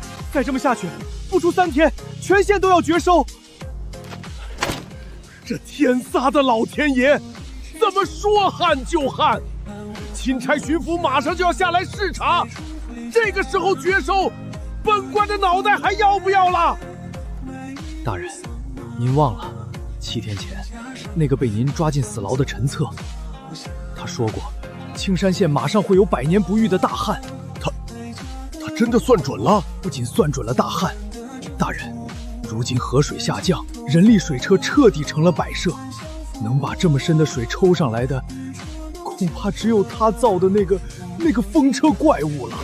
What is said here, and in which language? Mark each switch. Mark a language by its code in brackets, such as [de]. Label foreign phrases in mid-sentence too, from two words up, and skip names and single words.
[zh] 再這麼下去，不出3天，全縣都要絕收。這天撒的老天爺，怎麼說旱就旱？欽差巡撫馬上就要下來視察，這個時候絕收，本官的腦袋還要不要了？大人，您忘了7天前那個被您抓進死牢的陳策，他說過青山縣馬上會有100年不遇的大旱。他真的算準了？不僅算準了大旱，大人，如今河水下降，人力水車徹底成了擺設，能把這麼深的水抽上來的，恐怕只有他造的那個風車怪物了。